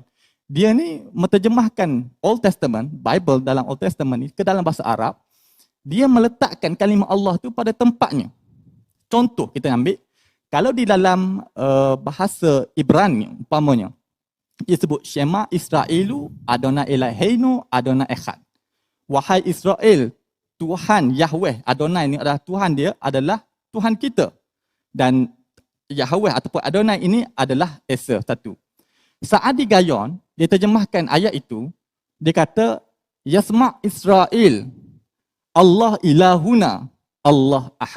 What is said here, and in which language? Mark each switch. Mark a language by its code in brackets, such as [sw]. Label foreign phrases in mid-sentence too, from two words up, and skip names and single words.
[ms] Dia ni menterjemahkan [en] Old Testament, [ms] Bible dalam [en] Old Testament [ms] ni ke dalam bahasa Arab. Dia meletakkan kalimah Allah tu pada tempatnya. Contoh kita ambil, kalau di dalam bahasa Ibrani umpamanya, Dia sebut [he] שמע ישראל אדוני אלוהינו אדוני אחד. [ms] Wahai Israel, Tuhan Yahweh Adonai ini adalah Tuhan dia adalah Tuhan kita. Dan Yahweh ataupun Adonai ini adalah Esa satu. Sa'adi Gayon, dia terjemahkan ayat itu, dia kata, [ar] يسمع إسرائيل، الله إلهنا، الله أحد.